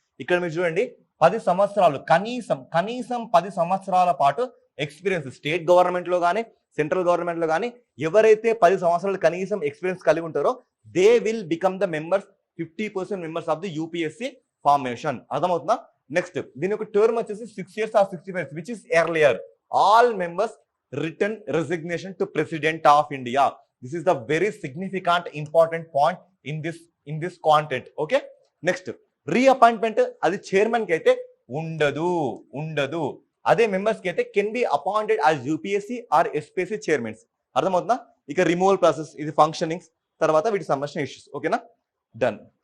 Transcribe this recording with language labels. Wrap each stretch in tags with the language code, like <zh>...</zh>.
<te>ఇక్కడ మీరు చూడండి, 10 సంవత్సరాలు కనీసం 10 సంవత్సరాల పాటు ఎక్స్పీరియన్స్ స్టేట్ గవర్నమెంట్ లో కానీ సెంట్రల్ గవర్నమెంట్ లో కానీ ఎవరైతే 10 సంవత్సరాలు కనీసం ఎక్స్పీరియన్స్ కలిగి ఉంటారో</te> <en>They will become the members 50% members of the UPSC formation.</en> <te>అర్థమవుతుందా? నెక్స్ట్ దీని యొక్క టర్మ్ వచ్చేసి</te> <en>6 years or 65 years which is earlier. All members written resignation to President of India. This is the very significant important point in this content.</en> <te>Okay, next reappointment అది chairman కి అయితే ఉండదు. అదే members కి అయితే</te> <en>Can be appointed as UPSC or SPSC chairmans.</en> <te>అర్థమవుతుందా? ఇక removal process, ఇది ఫంక్షనింగ్స్, తర్వాత వీటికి సంబంధించిన ఇష్యూస్. ఓకేనా, డన్.</te>